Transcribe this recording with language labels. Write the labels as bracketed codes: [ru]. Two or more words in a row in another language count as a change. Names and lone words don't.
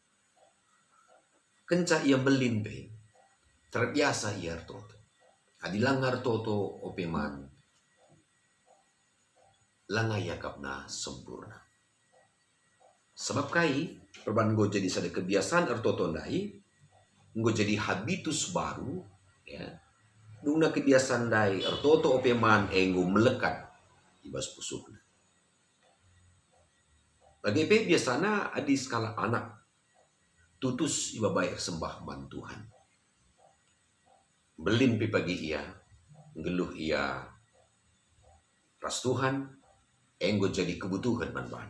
[btx] Kenca ia belin pe, terbiasa ia ertoto. Adi langar toto opeman, langay yakap na sempurna. Sebab kai, perban go jadi sada kebiasaan ertoto ndai, go jadi habitus baru, ya. Dungna kebiasaan dai ertoto opeman enggo melekat ibas pusukna. Bagi pe biasana adi skala anak tutus iba bayar sembah man Tuhan. Belin pe pagi ia, ngeluh ia ras Tuhan, enggo jadi kebutuhan man bana.